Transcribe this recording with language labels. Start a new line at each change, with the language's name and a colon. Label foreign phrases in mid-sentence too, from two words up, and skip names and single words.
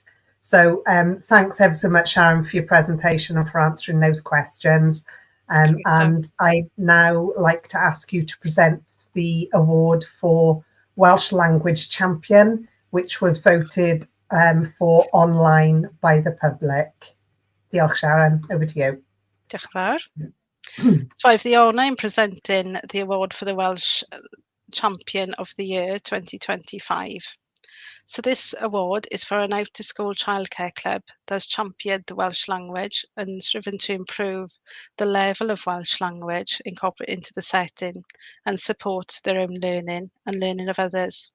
English: So thanks ever so much, Sharon, for your presentation and for answering those questions. And I'd now like to ask you to present the award for Welsh Language Champion, which was voted for online by the public. Diolch, Sharon. Over to you.
Welsh: Diolch yn fawr.
English: So I have the honour in presenting the award for the Welsh Champion of the Year 2025. So this award is for an out-of-school childcare club that's championed the Welsh language and striven to improve the level of Welsh language incorporated into the setting and support their own learning and learning of others.